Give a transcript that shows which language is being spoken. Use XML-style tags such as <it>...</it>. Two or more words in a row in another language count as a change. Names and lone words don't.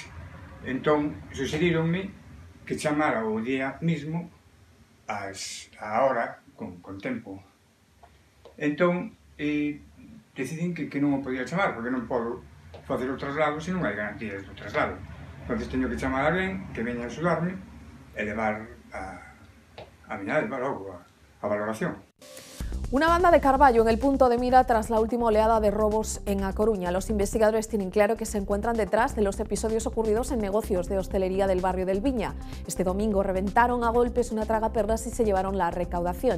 <gl>Entón, suxeríronme que chamara o día mismo a hora, con tempo. Entón, decidín que non o podía chamar, porque non podo facer o traslado se non hai garantías do traslado. Entón, teño que chamar a alguén que veña a axudarme e levar a miña nai logo a valoración.</gl> <es>Una banda de Carballo en el punto de mira tras la última oleada de robos en A Coruña. Los investigadores tienen claro que se encuentran detrás de los episodios ocurridos en negocios de hostelería del barrio del Viña. Este domingo reventaron a golpes una tragaperras y se llevaron la recaudación.</es>